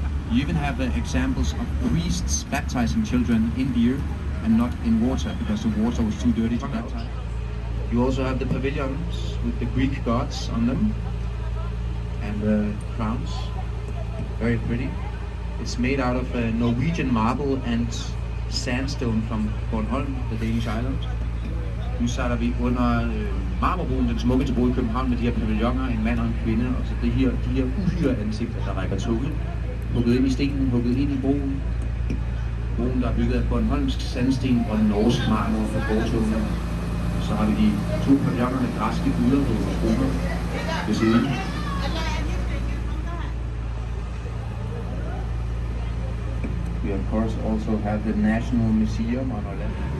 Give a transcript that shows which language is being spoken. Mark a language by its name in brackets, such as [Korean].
[English] You even have examples of priests baptizing children in beer and not in water, because the water was too dirty to baptize. You also have the pavilions with the Greek gods on them, and the crowns, very pretty. It's made out of Norwegian marble and sandstone from Bornholm, the Danish island. [Danish] Nu sejler vi under Marmorbroen, den smukkeste bro i København, med de her pavilloner, en mand og en kvinde, og så de her uhyre ansigter, der rækker tunge, hugget ind i stenen, hugget ind i broen. Broen, der er bygget af bornholmsk sandsten og norsk marmor for fortogene. Så har vi de to pavilloner med græske guder på broen ved siden. [English] We of course also have the National Museum on our left.